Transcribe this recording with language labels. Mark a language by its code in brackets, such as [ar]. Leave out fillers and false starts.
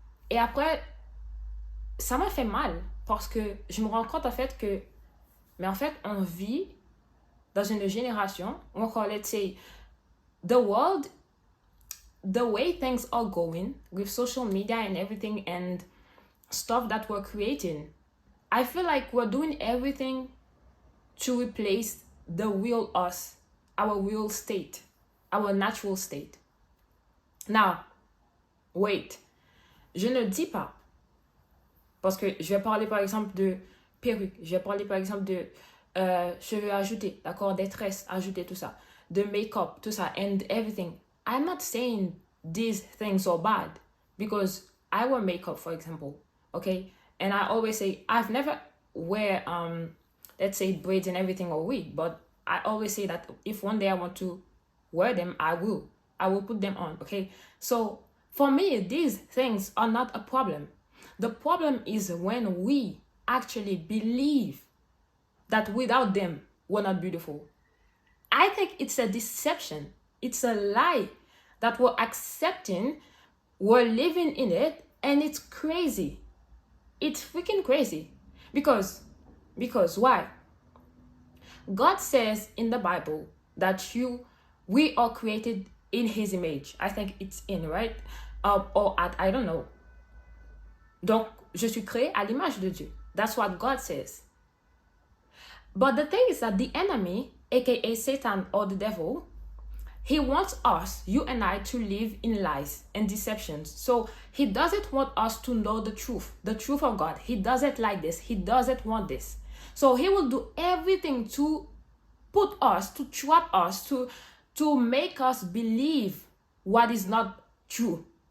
[fr] Et après, ça m'a fait mal parce que je me rends compte en fait que, mais en fait, on vit dans une génération où encore, [en] let's say, the world, the way things are going with social media and everything and stuff that we're creating, I feel like we're doing everything to replace the real us, our real state, our natural state. Now, wait, [fr] je ne dis pas, parce que je vais parler par exemple de perruque, je vais parler par exemple de cheveux ajoutés, d'accord, des tresses ajoutées, tout ça, de make-up, tout ça, [en] and everything. I'm not saying these things are bad because I wear makeup, for example, okay? And I always say, I've never wear, let's say, braids and everything or wig, but I always say that if one day I want to wear them, I will put them on, okay? So for me, these things are not a problem. The problem is when we actually believe that without them, we're not beautiful. I think it's a deception. It's a lie that we're accepting, we're living in it, and it's crazy. It's freaking crazy. Because why? God says in the Bible that we are created in His image. I think it's in, right? Or at, I don't know. [fr] Donc, je suis créé à l'image de Dieu. [en] That's what God says. But the thing is that the enemy, aka Satan or the devil, he wants us, you and I, to live in lies and deceptions. So he doesn't want us to know the truth of God. He doesn't like this. He doesn't want this. So he will do everything to put us, to trap us, to make us believe what is not true.